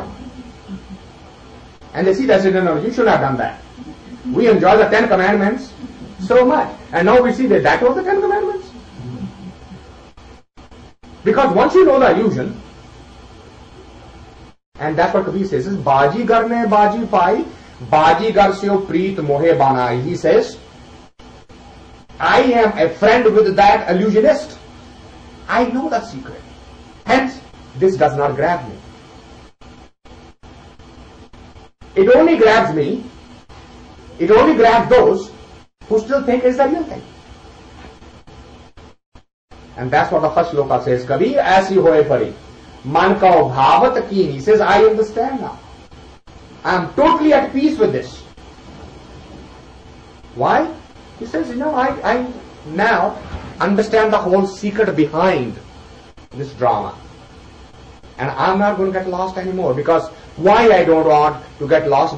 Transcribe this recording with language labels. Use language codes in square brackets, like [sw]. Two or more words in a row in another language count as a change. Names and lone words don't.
[en] And they see that, no, you should have done that. We enjoy the 10 commandments so much. And now we see that was the 10 commandments. Because once you know the illusion, and that's what Kabir says, [hi] बाजी गरने बाजी पाई, बाजी गर सेओ प्रीत मोहे बनाई. [en] He says, I am a friend with that illusionist. I know the secret. Hence, this does not grab me. It only grabs me, it only grabs those who still think it's the real thing. And that's what the first shloka says, [hi] कबीर ऐसी होए परी, मन का भावत कीन. [en] He says, I understand now. I am totally at peace with this. Why? He says, I now understand the whole secret behind this drama. And I'm not going to get lost anymore. Because why I don't want to get lost?